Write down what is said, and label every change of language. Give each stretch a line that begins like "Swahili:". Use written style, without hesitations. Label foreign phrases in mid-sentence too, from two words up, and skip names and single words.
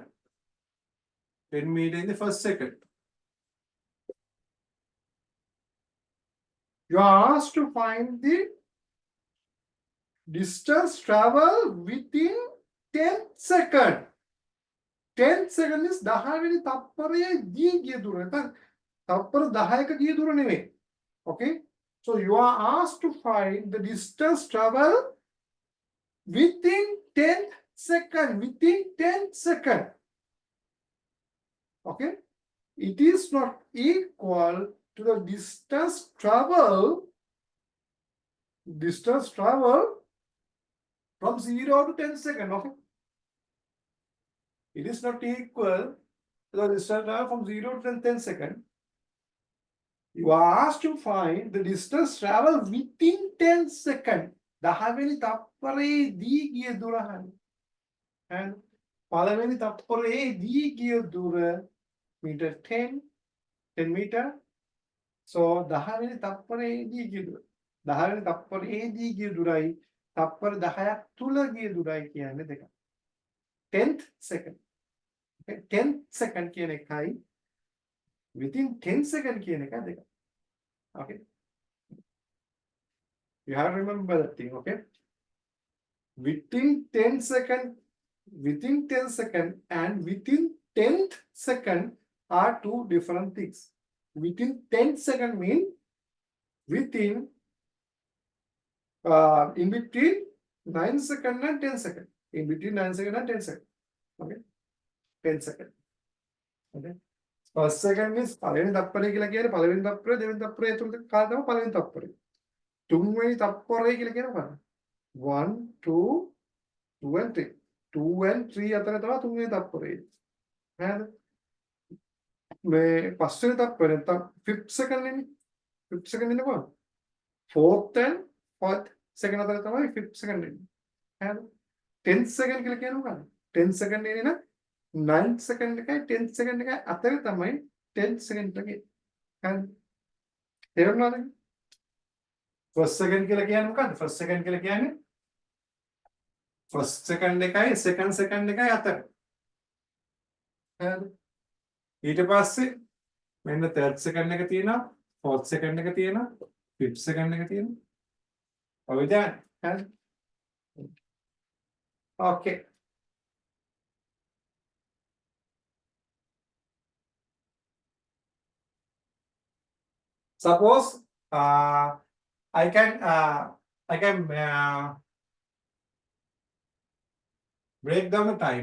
English: 10 meter in the first second. You are asked to find the distance travel within 10 seconds. 10 seconds is
Sinhala: 10 වෙනි තප්පරයේදී ගිය දුර. නැත්නම් තප්පර 10ක ගිය දුර නෙවෙයි.
English: Okay? So you are asked to find the distance travel within 10 seconds. Within 10 seconds. Okay? It is not equal to the distance travel from 0 to 10 seconds. Okay? It is not equal to the distance travel from 0 to 10 seconds. You are asked to find the distance travel within 10 seconds.
Sinhala: 10 වෙනි තප්පරයේදී ගිය දුර හරි. And පළවෙනි තප්පරයේදී ගිය දුර meter 10 meter. So 10 වෙනි තප්පරයේදී ගිය දුර 10 වෙනි තප්පරයේදී ගිය දුරයි තප්පර 10ක් තුල ගිය දුරයි කියන්නේ දෙකක්.
English: 10th second. Okay, 10th second
Sinhala: කියන එකයි
English: within 10 second
Sinhala: කියන එක දෙකක්.
English: Okay. You have to remember that thing, okay? Within 10 second, and within 10th second are two different things. Within 10th second mean within in between 9 second and 10 second. In between 9 second and 10 second. Okay? 10 second. Okay? First second means
Sinhala: පළවෙනි තප්පරය කියලා කියන්නේ පළවෙනි තප්පරය දෙවෙනි තප්පරය ඇතුළත කාල තමයි පළවෙනි තප්පරය. තුන්වෙනි තප්පරය කියලා කියනවා 1 2 2 and 3. 2 and 3 අතර තමයි තුන්වෙනි තප්පරය. හරිද? මේ පස්වෙනි තප්පරය නැත්නම්
English: 5th second
Sinhala: නේ.
English: 5th second
Sinhala: ඉන්නේ කොහොමද?
English: 4th and 4th second
Sinhala: අතර තමයි
English: 5th second
Sinhala: ඉන්නේ. හරිද?
English: 10th second
Sinhala: කියලා කියන්නේ මොකක්ද?
English: 10th second
Sinhala: ඉන්නේ නම්
English: 9th second
Sinhala: එකයි
English: 10th second
Sinhala: එකයි අතර තමයි
English: 10th second
Sinhala: එකේ. හරිද? තේරුණාද?
English: first second
Sinhala: කියලා කියන්නේ මොකක්ද?
English: first second
Sinhala: කියලා කියන්නේ
English: first second
Sinhala: එකයි
English: second second
Sinhala: එකයි අතර. හරිද? ඊට පස්සේ මෙන්න
English: third second
Sinhala: එක තියෙනවා,
English: fourth second
Sinhala: එක තියෙනවා,
English: fifth second
Sinhala: එක තියෙනවා. ඔය දැන් හරිද?
English: Okay. Suppose I can break down the time.